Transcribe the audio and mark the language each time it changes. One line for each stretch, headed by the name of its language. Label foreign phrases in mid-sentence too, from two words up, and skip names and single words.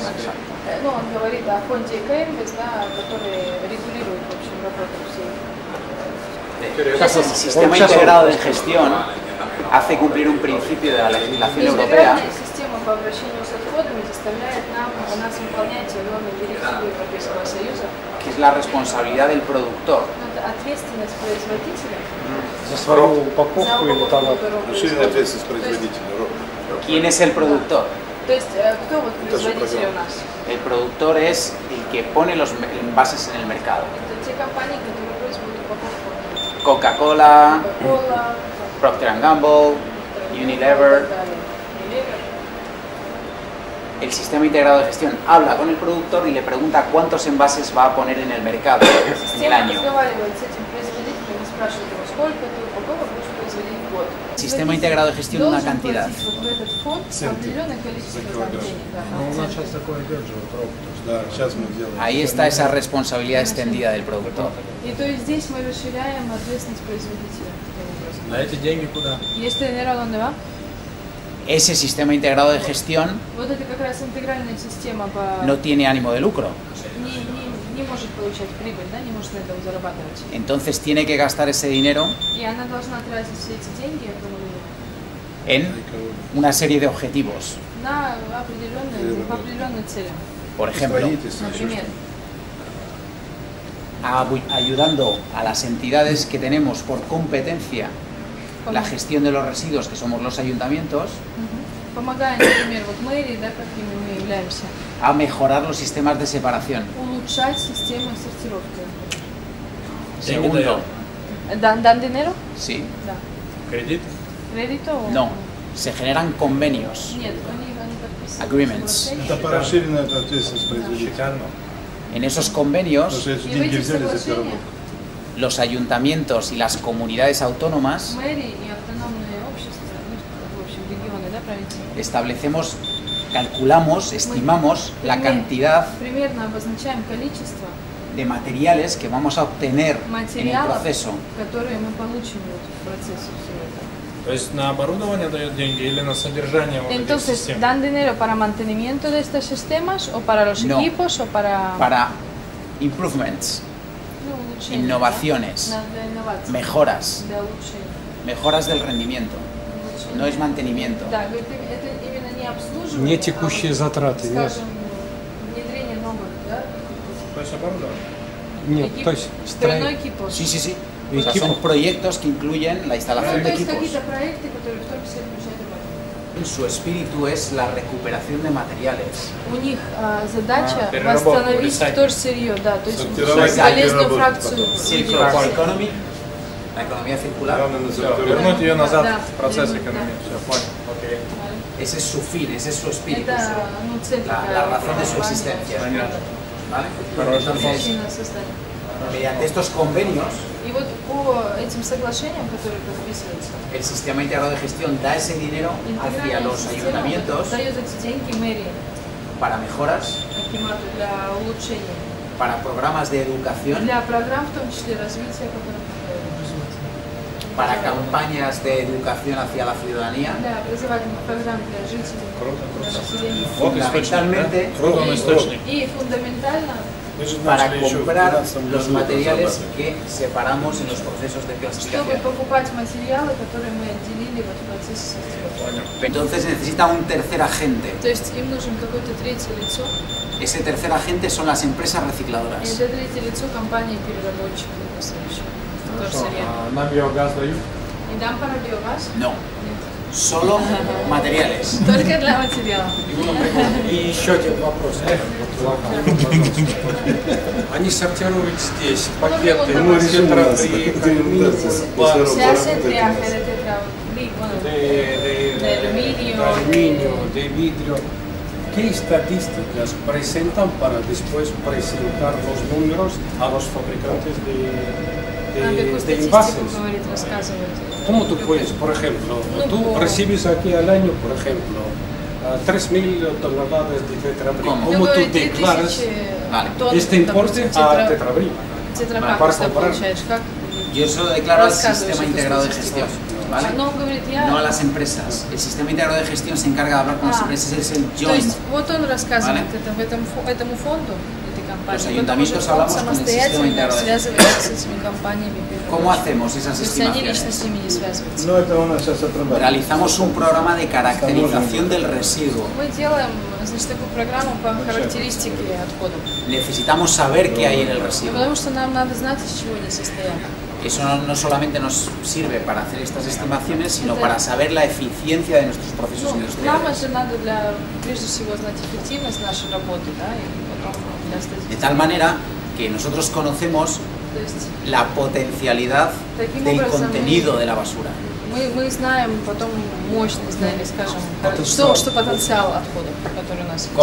Russian: Ну, он говорит о фонде Ecoembes, да, который регулирует, в общем, работу всей.
Spanish: El sistema integrado de gestión hace cumplir un principio de la legislación europea,
Russian: Интегральная система по обращению с отходами заставляет нас выполнять определенные директивы Европейского Союза.
Spanish: que es la responsabilidad del productor.
Russian: Это ответственность производителя За свою упаковку за или товар. упаковку Расширенная ответственность производителя.
Spanish: ¿Quién es el productor?
Russian: То есть, кто вот производитель у нас?
Spanish: El productor es el que pone los envases en el mercado.
Russian: Это те компании, которые производят упаковку. Coca-Cola, Coca-Cola, Procter & Gamble, Unilever.
Spanish: El sistema integrado de gestión habla con el productor y le pregunta cuántos envases va a poner en el mercado en el
Russian: Система
Spanish: año.
Russian: разговаривает с этим производителем и спрашивает его, сколько ты упаковок будешь производить в год.
Spanish: El sistema integrado de gestión una
Russian: Должен
Spanish: cantidad.
Russian: платить вот в этот фонд определенное количество денег. Ну, у нас сейчас такое идет же, вот робот. Да, сейчас мы делаем.
Spanish: Ahí está esa responsabilidad extendida del productor.
Russian: И то есть здесь мы расширяем ответственность производителя. А эти деньги куда?
Spanish: ¿Y este dinero a dónde va? Ese sistema integrado de gestión
Russian: Вот это как раз интегральная система по...
Spanish: no tiene ánimo de lucro.
Russian: не может получать прибыль, да, не может на этом зарабатывать.
Spanish: Entonces tiene que gastar ese dinero
Russian: И она должна тратить все эти деньги
Spanish: en una serie de objetivos.
Russian: на определенные цели.
Spanish: Por ejemplo,
Russian: Например,
Spanish: ayudando a las entidades que tenemos por competencia la gestión de los residuos, que somos los ayuntamientos,
Russian: помогая, например, вот мэрии, да, какими мы являемся,
Spanish: a mejorar los sistemas de separación.
Russian: улучшать систему сортировки.
Spanish: Segundo, ¿Dan dinero? sí,
Russian: Да. Кредит?
Spanish: ¿Crédito o...? no, se generan convenios,
Russian: Нет, они подписывают
English: agreements.
Russian: соглашение. Это по расширенной ответственности производителя. Шикарно.
Spanish: En esos
Russian: Потому
Spanish: convenios,
Russian: что эти И в деньги этих взяли за эту соглашениях работу.
Spanish: los ayuntamientos y las comunidades autónomas
Russian: мэрии и автономные общества, ну, в общем, регионы, да, провинции,
Spanish: establecemos, calculamos, estimamos la cantidad
Russian: примерно обозначаем количество
Spanish: de materiales que vamos a obtener en el
Russian: материалов,
Spanish: proceso.
Russian: которые мы получим вот в процессе всего этого. То есть на оборудование дают деньги или на содержание вот этих
Spanish: Entonces,
Russian: систем?
Spanish: ¿dan dinero para mantenimiento de estos sistemas o para los No. equipos o para Para improvements,
Russian: ну, улучшение,
Spanish: innovaciones,
Russian: да? Для инноваций,
Spanish: mejoras,
Russian: для улучшения.
Spanish: mejoras del rendimiento.
Russian: улучшения.
Spanish: No es mantenimiento.
Russian: Да, говорит, это именно не обслуживание, Не текущие затраты, а, нет. скажем, внедрение новых, да, То есть оборудование? Нет, то есть строевой экипаж.
Spanish: Sí, sí, sí. O sea, son proyectos que incluyen la instalación
Russian: Ну,
Spanish: de
Russian: то есть
Spanish: equipos.
Russian: какие-то проекты, которые в том числе включают роботов.
Spanish: Su espíritu es la recuperación de materiales.
Russian: У них задача переработка, восстановить
English: recycling.
Russian: вторсырье, да, то есть Сортировать, полезную переработать фракцию. потом.
English: Circular economy,
Spanish: la economía circular.
Russian: Главное на Все, сортировку. вернуть ее назад Да, в процесс вернуть, экономии. Все, понял. Окей.
Spanish: Ese es su fin, ese es su espíritu,
Russian: Это ну, цель
Spanish: la
Russian: такая,
Spanish: razón de su
Russian: компания,
Spanish: existencia.
Russian: Понятно.
Spanish: ¿Vale?
Russian: Хороший
Spanish: Entonces,
Russian: причина создания.
Spanish: mediante estos convenios,
Russian: И вот по этим соглашениям, которые подписываются,
Spanish: el sistema integrado de gestión da ese dinero hacia
Russian: интегральная
Spanish: los
Russian: система
Spanish: ayuntamientos
Russian: дает эти деньги мэрии,
Spanish: para mejoras,
Russian: акимату для улучшения,
Spanish: para programas de educación,
Russian: для программ, в том числе развития, которые
Spanish: para campañas de educación hacia la ciudadanía.
Russian: для образовательных программ для жителей, для населения. Вот источник,
Spanish: Fundamentalmente,
Russian: да? Вот он источник. И фундаментально Мы же
Spanish: para
Russian: начали еще в
Spanish: comprar
Russian: 2015
Spanish: los
Russian: году
Spanish: materiales
Russian: разрабатывать.
Spanish: que separamos en los procesos de
Russian: чтобы
Spanish: clasificación.
Russian: покупать материалы, которые мы отделили вот в процессе сортировки.
Spanish: Entonces necesita un tercer agente.
Russian: То есть им нужен какое-то третье лицо,
Spanish: Ese tercer agente son las empresas
Russian: и
Spanish: recicladoras.
Russian: это третье лицо компании переработчиков. вторсырье. Нам биогаз дают?
Spanish: ¿Y dan para biogás? No, solo materiales.
Russian: Только для материала. И еще один вопрос. Они сортируют здесь пакеты, тетрабрик,
Spanish: Se hace triaje de tetrabric, bueno, de aluminio, de vidrio. ¿Qué estadísticas presentan para después presentar los números a los fabricantes de envases? ¿Cómo tú puedes, por ejemplo, tú recibes aquí al año, por ejemplo, 3.000 toneladas de tetrabric? ¿Cómo tú declaras este importe a tetrabric? Para comparar. Yo eso lo declaro al sistema integrado de gestión, ¿vale? No a las empresas. El sistema integrado de gestión se encarga de hablar con las empresas, es el joint.
Russian: Вот он рассказывает этому фонду, этой компании.
Spanish: Los ayuntamientos hablamos con el sistema integrado de gestión.
Russian: Связывается с этими компаниями.
Spanish: ¿Cómo hacemos esas
Russian: То есть они
Spanish: estimaciones?
Russian: лично с ними не связываются. Но это у нас сейчас отрабатывается.
Spanish: Realizamos un programa de caracterización del residuo.
Russian: Мы делаем, значит, такую программу по характеристике отходов.
Spanish: Necesitamos saber qué hay en el residuo.
Russian: Потому что нам надо знать, из чего они состоят.
Spanish: Eso no solamente nos sirve para hacer estas estimaciones, sino para saber la eficiencia de nuestros procesos
Russian: Нам
Spanish: industriales.
Russian: же надо прежде всего знать эффективность нашей работы, да, и потом для статистики.
Spanish: De tal manera que nosotros conocemos
Russian: То есть
Spanish: la potencialidad del contenido de la basura.
Russian: мы знаем потом мощность, да, или скажем, что потенциал отходов, который у нас есть.